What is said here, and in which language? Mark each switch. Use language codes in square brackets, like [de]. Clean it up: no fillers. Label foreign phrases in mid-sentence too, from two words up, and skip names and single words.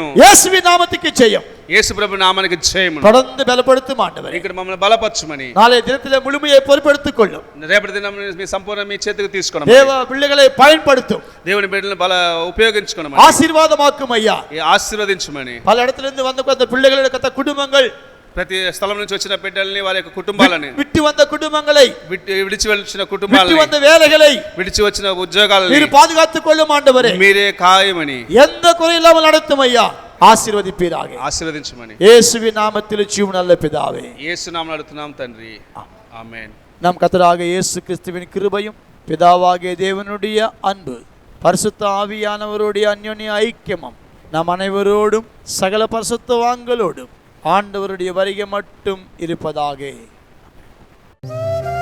[ta] இயேசுவின் நாமத்துக்கு ஜெயம். [te] యేసు ప్రభు నామానికి జయమును. [ta] தொடர்ந்து பலப்படுத்தும் ஆண்டவரே. [te] ఇక్కడ మమ్మల్ని బలపరచుమని. [ta] நாளைய தினத்திலே முழுமையை பொறுப்பெடுத்துக் கொள்ளும். [te] రేపటి దినం మీ సంపూర్ణ మీ చేతికి తీసుకోండి. [ta] தேவ பிள்ளைகளை பயன்படுத்தும். [te] దేవుని బిడ్డలను ఉపయోగించుకోండి. [ta] ஆசீர்வாதமாக்கும் ஐயா. [te] ఆశీర్వదించమని. [ta] பல இடத்துல இருந்து வந்த அந்த பிள்ளைகளுடைய கத்த குடும்பங்கள், [te] ప్రతి స్థలం నుంచి వచ్చిన బిడ్డల్ని వారి యొక్క కుటుంబాలని, [ta] விட்டு வந்த குடும்பங்களை, [te] విడిచి వచ్చిన [ta] விட்டு [te] కుటుంబాలని, [ta] வந்த வேலைகளை [te] విడిచి వచ్చిన ఉద్యోగాలని [ta] நீர் பாதுகாத்துக் கொள்ளும் ஆண்டவரே. [te] మీరే ఖాయమని. [ta] எந்த குறையில்லாமல் நடத்தும் ஐயா. ஆசீர்வதிப்பீராக. [te] ఆశీర్వదించమని. [ta] இயேசுவின் நாமத்தில் ஜீவன் நல்ல பிதாவே. [te] యేసు నామమున అడుగుతున్నాం తండ్రి. ఆమేన్. [ta] நம் கர்த்தராக இயேசு கிறிஸ்துவின் கிருபையும் பிதாவாகிய தேவனுடைய அன்பு பரிசுத்த ஆவியானவருடைய அந்யோன்ய ஐக்கியமும் நம் அனைவரோடும் சகல பரிசுத்தவான்களோடும் ஆண்டவருடைய வருகை மட்டும் இருப்பதாக.